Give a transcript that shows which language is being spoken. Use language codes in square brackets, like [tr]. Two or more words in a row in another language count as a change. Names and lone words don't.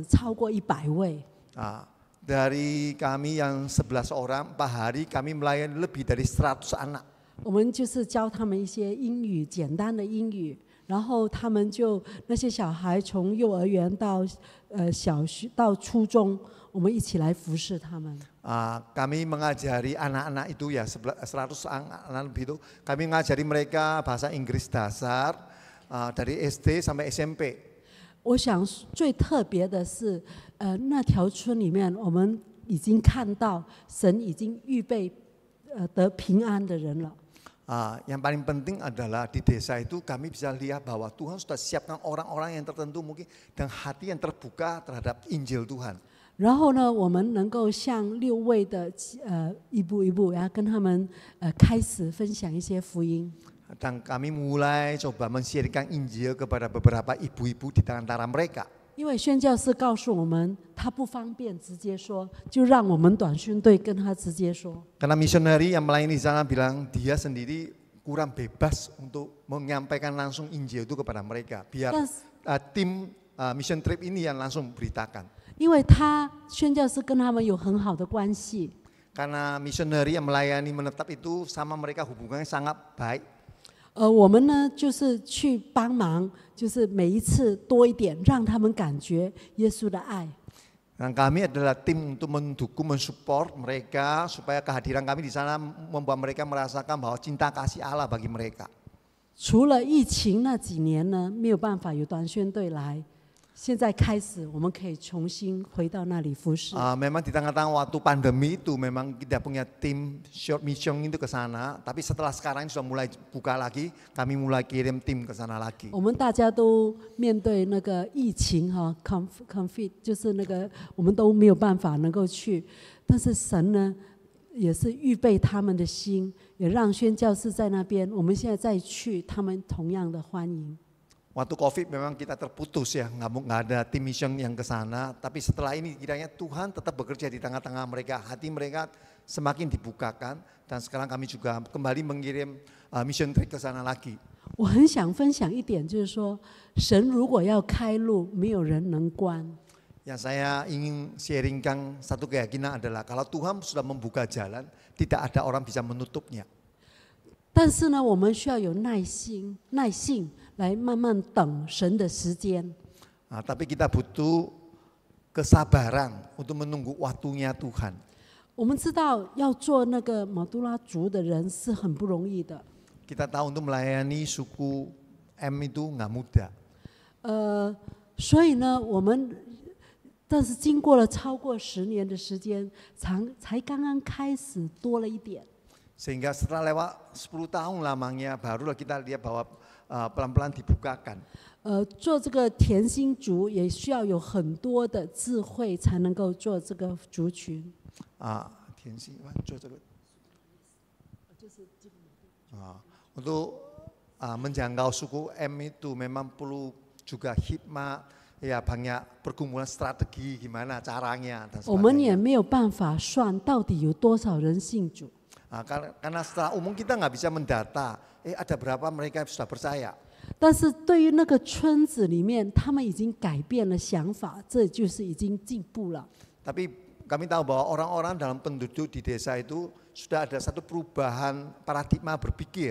[zh] 超过100位。 [id] Dari kami yang 11 orang, 4 hari kami melayani lebih dari 100 anak。 [zh] 我们就是教他们一些英语，简单的英语，然后他们就那些小孩从幼儿园到小学到初中，我们一起来服侍他们。 [id] Kami mengajari anak-anak itu ya 100 anak lebih itu, kami mengajari mereka bahasa Inggris dasar dari SD sampai SMP. [zh] 我想最特别的是，那条村里面，我们已经看到神已经预备得平安的人了。 [id] Yang paling penting adalah di desa itu kami bisa lihat bahwa Tuhan sudah siapkan orang-orang yang tertentu mungkin dengan hati yang terbuka terhadap Injil Tuhan. [zh] 然后呢，我们能够像6位的一步一步，然后跟他们开始分享一些福音。 [id] Dan kami mulai coba mensiarkan Injil kepada beberapa ibu-ibu di antara mereka. [zh] 因为宣教士告诉我们，他不方便直接说，就让我们短宣队跟他直接说。 [id] Karena misioneri yang melayani di sana bilang dia sendiri kurang bebas untuk menyampaikan langsung Injil itu kepada mereka. Biar tim [en] mission trip [id] ini yang langsung beritakan. [zh] 因为他宣教士跟他们有很好的关系。 [id] Karena misioneri yang melayani menetap itu sama mereka hubungannya sangat baik. [zh] 我们呢就是去帮忙，就是每一次多一点，让他们感觉耶稣的爱。 [id] Dan kami adalah tim untuk mendukung, mensupport mereka supaya kehadiran kami di sana membuat mereka merasakan bahwa cinta kasih Allah bagi mereka. [zh] 除了疫情那几年呢，没有办法有短宣队来。现在开始，我们可以重新回到那里服侍。 [id] Memang di tengah-tengah waktu pandemi itu memang tidak punya tim [en] short mission [id] itu ke sana, tapi setelah sekarang sudah mulai buka lagi, kami mulai kirim tim ke sana lagi. [zh] 我们大家都面对那个疫情哈 ，conflict 就是那个我们都没有办法能够去，但是神呢也是预备他们的心，也让宣教士在那边，我们现在再去，他们同样的欢迎。 [id] Waktu COVID memang kita terputus ya, nggak ada tim mission yang ke sana. Tapi setelah ini kiranya Tuhan tetap bekerja di tengah-tengah mereka, hati mereka semakin dibukakan. Dan sekarang kami juga kembali mengirim [en] mission trip [id] ke sana lagi. [zh] 我很想分享一点，就是说，神如果要开路，没有人能关。 [id] Yang saya ingin sharingkan satu keyakinan adalah kalau Tuhan sudah membuka jalan, tidak ada orang bisa menutupnya. [zh] 但是呢，我们需要有耐性来慢慢等神的时间。 [id] Tapi kita butuh kesabaran untuk menunggu waktunya Tuhan. [zh] 我们知道要做那个马杜拉族的人是很不容易的。 [id] Kita tahu untuk melayani suku M itu nggak mudah. [zh] 所以呢，我们但是经过了超过10年的时间，才刚刚开始多了一点。 [id] Sehingga setelah lewat 10 tahun lamanya barulah kita lihat bahwa pelan-pelan dibukakan. [zh] 做这个甜心族也需要有很多的智慧才能够做这个族群。甜心做这个 [id] untuk menjangkau suku M itu memang perlu juga hikmah, ya banyak pergumulan strategi gimana caranya dan sebagainya. [zh] 我们也没有办法算到底有多少人信主。 [id] Karena secara umum kita nggak bisa mendata, ada berapa mereka sudah percaya. [zh] 但是对于那个村子里面，他们已经改变了想法，这就是已经进步了。 [id] Tapi kami tahu bahwa orang-orang dalam penduduk di desa itu sudah ada satu perubahan paradigma berpikir.